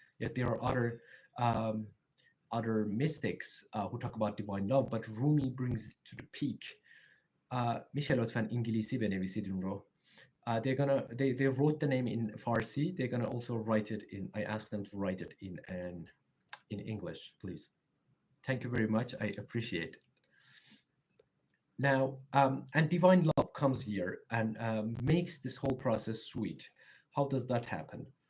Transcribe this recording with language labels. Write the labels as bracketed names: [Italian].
[English] Yet there are other mystics who talk about divine love, but Rumi brings it to the peak. [Persian] میشه لطفاً انگلیسی بنویسید اون رو. [English] They wrote the name in Farsi. They're gonna also write it in. I asked them to write it in English, please. Thank you very much. I appreciate it. Now, and divine love comes here and makes this whole process sweet. How does that happen?